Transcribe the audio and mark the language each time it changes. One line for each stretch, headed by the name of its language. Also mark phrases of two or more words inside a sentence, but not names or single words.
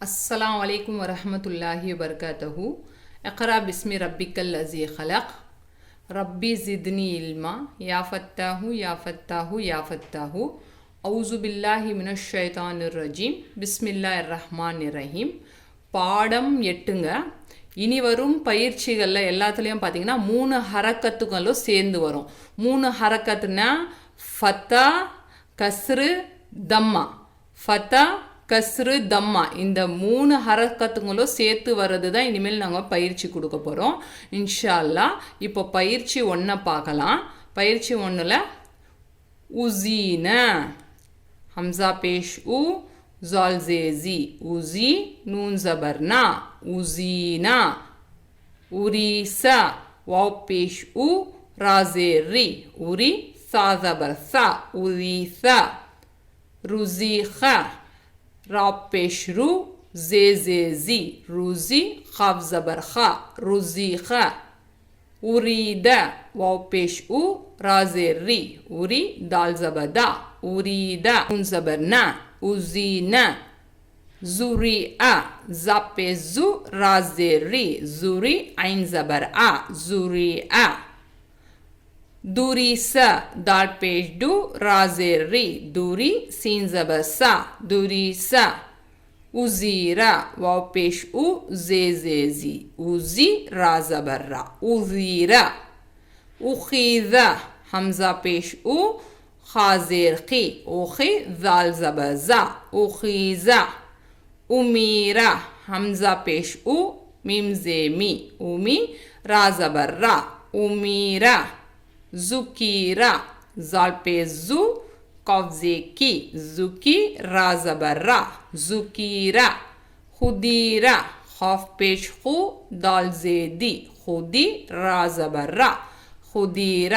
Arabic: السلام عليكم ورحمة الله وبركاته. اقرأ باسم ربك الذي خلق ربي زدني علما يا فتاح يا فتاح يا فتاح أعوذ بالله من الش شيطان الرجيم بسم الله الرحمن الرحيم.
Tamil: பாடம் 8ங்க. இனி வரும் பயிற்சிகளில் எல்லாத்துலேயும் பார்த்தீங்கன்னா 3 ஹரக்கத்துகளும் சேர்ந்து வரும். 3 ஹரக்கத்துனா
Arabic: فتحة، كسرة، ضمة. فتحة، كسرة، ضمة
Tamil: இந்த 3 ஹரக்கத்துங்களும் சேர்த்து வர்றது தான் இனிமேல் நாங்கள் பயிற்சி கொடுக்க போகிறோம்
Arabic: إن شاء الله.
Tamil: இப்போ பயிற்சி 1 பார்க்கலாம். பயிற்சி 1ல் உஸீன ஹம்சா பேஷ் உ
Hindi: ज़ाल ज़ेज़ी उज़ी नून ज़बर ना उज़ीना उरीसा वाव पेश उ रा ज़ेर री उरी सा ज़बर सा उरीसा रुज़ीख़ा रा पेश रू ज़े ज़ेज़ी रुज़ी ख़ाफ ज़बर ख़ा रुज़ीख़ा उरीदा वाव पेश उ रा ज़ेर री उरी दाल ज़बर दा उरीदा नून ज़बर ना उज़ीना ज़ुरिआ ज़ा पे ज़ु रा ज़ेर री ज़ुरी ऐन ज़बर आ ज़ुरिआ दुरीसा दाल पेश दु रा ज़ेर री दुरी सीन ज़बर सा दुरीसा उज़ीरा वाव पेश उ ज़े ज़ेज़ी उज़ी रा ज़बर रा उज़ीरा उख़ीज़ा हमज़ा पेश उ खाज़ेर की ओखी ज़ाल ज़बर ज़ा उख़ीज़ा उमीरा हमज़ा पेश उ मीम ज़े मी उमी रा ज़बर रा उमीरा ज़ुकीरा ज़ाल पे ज़ु क़ाफ़ ज़े की ज़ुकी रा ज़बर रा ज़ुकीरा खुदीरा ख़ाफ़ पेश खु दाल ज़े दी खुदी रा ज़बर रा खुदीरा.